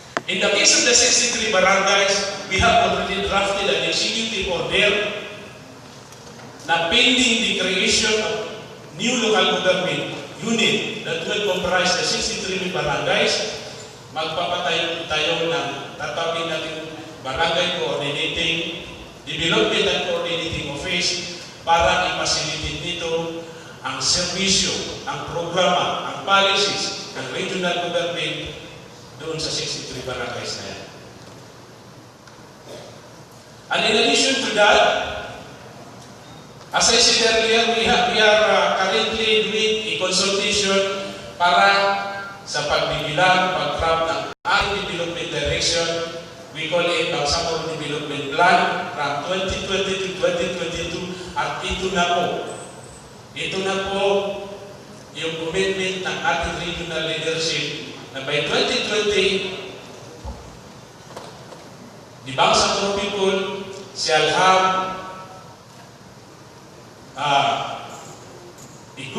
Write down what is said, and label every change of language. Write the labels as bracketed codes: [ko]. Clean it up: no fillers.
[en] In the case of the 63 barangays, we have already drafted an executive order na pending the creation of new local government unit that will comprise the 63 barangays. [tl] Magpapatayo tayo ng tatawagin natin barangay coordinating development and coordinating office para i-facilitate nito ang serbisyo, ang programa, ang policies ng regional government doon sa 63 barangays na yan. [en] And in addition to that, as I said earlier, we are currently doing a consultation [tl] para sa pagbibilang, pag-craft ng ating development direction. [en] We call it Bamgsamoro Development Plan from 2020 to 2022 [tl] at ito na po yung commitment ng ating regional leadership na [en] by 2020, the Bangsamoro people shall have a good